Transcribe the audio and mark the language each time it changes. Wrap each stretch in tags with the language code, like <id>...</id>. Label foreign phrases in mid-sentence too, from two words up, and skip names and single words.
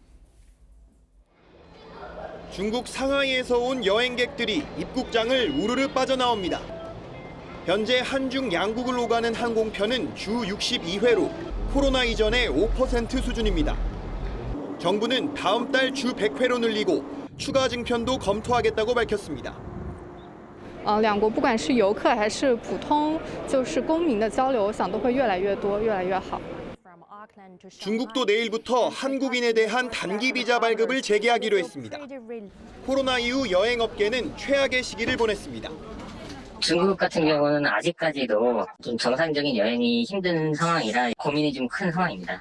<ko>중국 상하이에서 온 여행객들이 입국장을 우르르 빠져나옵니다. 현재 한중 양국을 오가는 항공편은 주 62회로 코로나 이전의 5% 수준입니다. 정부는 다음 달 주 100회로 늘리고 추가 증편도 검토하겠다고 밝혔습니다.</ko> <zh>两国不管是游客还是普通就是公民的交流，我想都会越来越多，越来越好。</zh> <ko>중국도 내일부터 한국인에 대한 단기 비자 발급을 재개하기로 했습니다. 코로나 이후 여행업계는 최악의 시기를 보냈습니다. 중국 같은 경우는 아직까지도 좀 정상적인 여행이 힘든 상황이라 고민이 좀 큰 상황입니다.</ko>